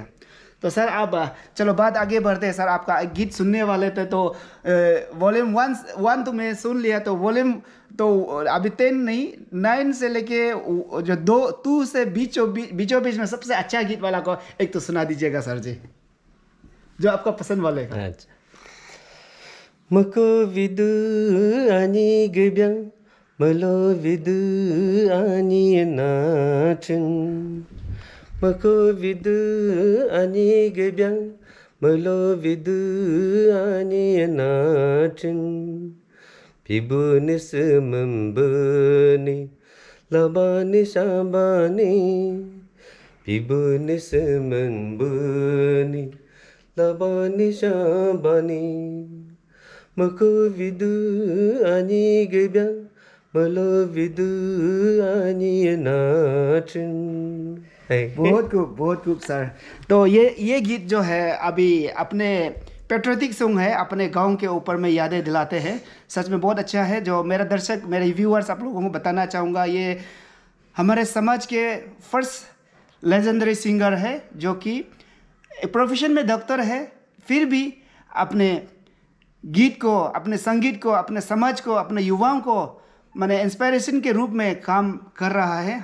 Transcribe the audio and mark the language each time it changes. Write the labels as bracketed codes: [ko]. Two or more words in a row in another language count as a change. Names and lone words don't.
[hi] तो सर आप चलो बात आगे बढ़ते हैं। सर आपका गीत सुनने वाले थे, तो वॉल्यूम 1 तो मैं सुन लिया, तो वॉल्यूम तो अभी 10 नहीं 9 से लेके जो 2 से बीचों बीच में सबसे अच्छा गीत वाला को एक तो सुना दीजिएगा सर जी, जो आपका पसंद वाले का। अच्छा। मको विदु आनी गब्यां मलो विदु आनी नाचन मको विदु आनी गब्यां मलो विदु आनी नाचन पिबुनिस मंबनी लबानी शाबानी पिबुनिस मंबनी लबानी शाबानी मको विदु आनी गब्यां मलो विदु आनी नाचन। बहुत खूब सर। तो ये गीत जो है अभी अपने [en] patriotic song [hi] है, अपने गांव के ऊपर में यादें दिलाते हैं। सच में बहुत अच्छा है। जो मेरा दर्शक, मेरे व्यूअर्स, आप लोगों को बताना चाहूँगा, ये हमारे समाज के [en] first legendary singer [hi] है, जो कि प्रोफेशन में डॉक्टर है, फिर भी अपने गीत को, अपने संगीत को, अपने समाज को, अपने युवाओं को माने इंस्पिरेशन के रूप में काम कर रहा है।